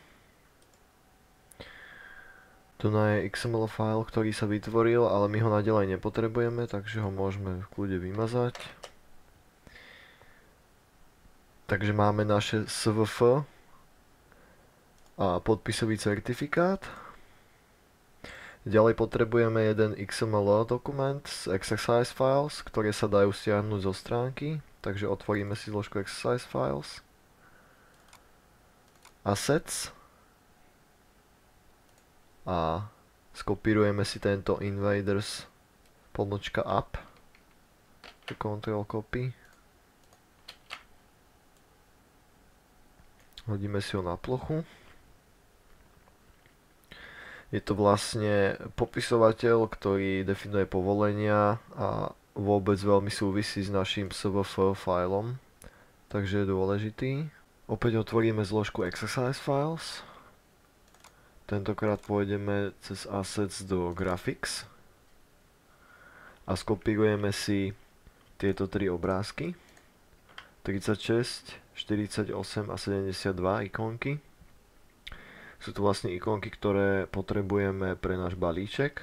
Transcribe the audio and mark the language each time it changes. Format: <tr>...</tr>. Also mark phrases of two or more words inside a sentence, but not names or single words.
<sk>Tu je XML file, ktorý sa vytvoril, ale my ho naďalej nepotrebujeme, takže ho môžeme v kľude vymazať. Takže máme naše SVF a podpisový certifikát. Ďalej potrebujeme jeden XML dokument z</sk> <en>exercise files,</en> <sk>ktoré sa dajú stiahnuť zo stránky. Takže otvoríme si zložku</sk> <en>exercise files.</en> <sk>Assets. A skopírujeme si tento invaders _app. Ctrl copy. Hodíme si ho na plochu. Je to vlastne popisovateľ, ktorý definuje povolenia a vôbec veľmi súvisí s našim svf filom. Takže je dôležitý. Opäť otvoríme zložku</sk> <en>exercise files.</en> <sk>Tentokrát pôjdeme cez Assets do Graphics a skopírujeme si tieto tri obrázky 36, 48 a 72 ikonky. Sú tu vlastne ikonky, ktoré potrebujeme pre náš balíček.</sk>